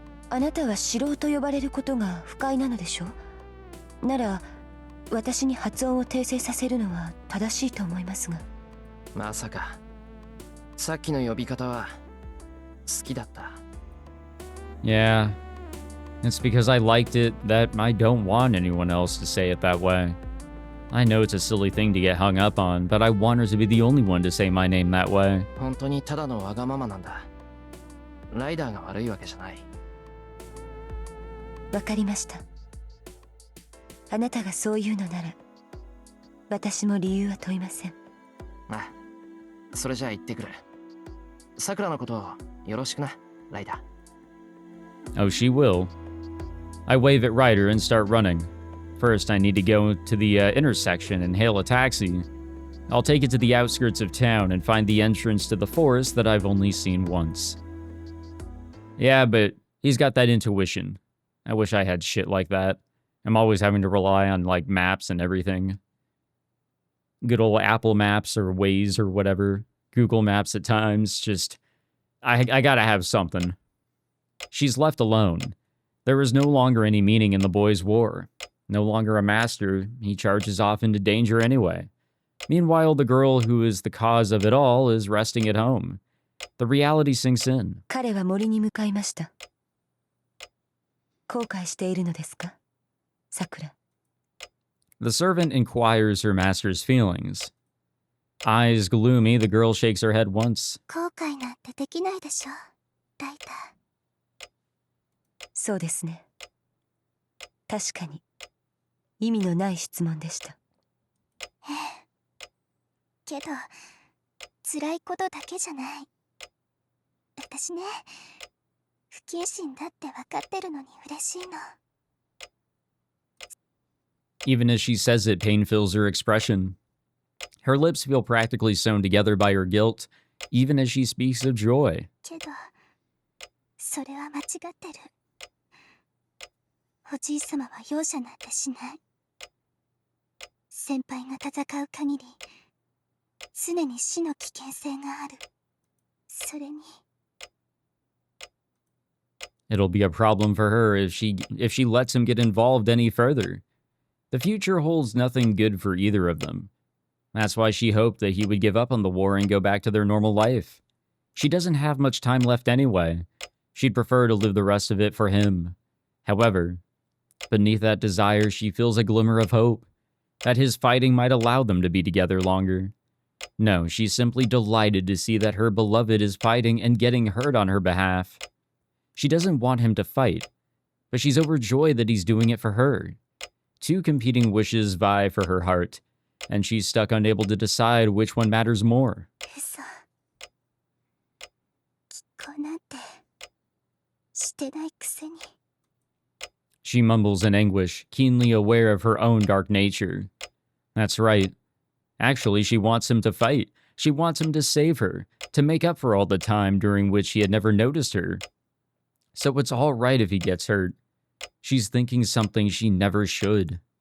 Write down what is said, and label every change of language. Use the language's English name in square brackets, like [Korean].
[Japanese] あなたは白と呼ばれることが不快なのでしょ？なら、私に発音を訂正させるのは正しいと思いますが。まさか。さっきの呼び方は好きだった。 [English] Yeah. It's because I liked it that I don't want anyone else to say it that way. I know it's a silly thing to get hung up on, but I want her to be the only one to say my name that way. [Japanese] 本当にただのわがままなんだ。ライダーが悪いわけじゃない。わかりました。あなたがそう言うのなら、私も理由は問いません。それじゃあ行ってくる。さくらのことをよろしくな、ライダ [English] ー。 Oh, she will. I wave at Ryder and start running. First, I need to go to the intersection and hail a taxi. I'll take it to the outskirts of town and find the entrance to the forest that I've only seen once. Yeah, but he's got that intuition. I wish I had shit like that. I'm always having to rely on, like, maps and everything. Good old Apple Maps or Waze or whatever. Google Maps at times. Just, I gotta have something. She's left alone. There is no longer any meaning in the boy's war. No longer a master, he charges off into danger anyway. Meanwhile, the girl who is the cause of it all is resting at home. The reality sinks in. [Japanese] 彼は森に向かいました。後悔しているのですか、さくら。 [English] The servant inquires her master's feelings. Eyes gloomy, the girl shakes her head once. [Japanese] 後悔なんてできないでしょ、ライダー。そうですね。確かに意味のない質問でした。けど辛いことだけじゃない。私ね、不謹慎だって分かってるのに嬉しいの。 [English] Even as she says it, pain fills her expression. Her lips feel practically sewn together by her guilt, even as she speaks of joy. [Japanese] けどそれは間違ってる。おじい様は容赦なんてしない。先輩が戦う限り常に死の危険性がある。それに [English] It'll be a problem for her if she lets him get involved any further. The future holds nothing good for either of them. That's why she hoped that he would give up on the war and go back to their normal life. She doesn't have much time left anyway. She'd prefer to live the rest of it for him. However, beneath that desire, she feels a glimmer of hope that his fighting might allow them to be together longer. No, she's simply delighted to see that her beloved is fighting and getting hurt on her behalf. She doesn't want him to fight, but she's overjoyed that he's doing it for her. Two competing wishes vie for her heart, and she's stuck unable to decide which one matters more. [Japanese] 嘘。結婚なんてしてないくせに。 [English] She mumbles in anguish, keenly aware of her own dark nature. That's right. Actually, she wants him to fight. She wants him to save her, to make up for all the time during which he had never noticed her. So it's all right if he gets hurt. She's thinking something she never should.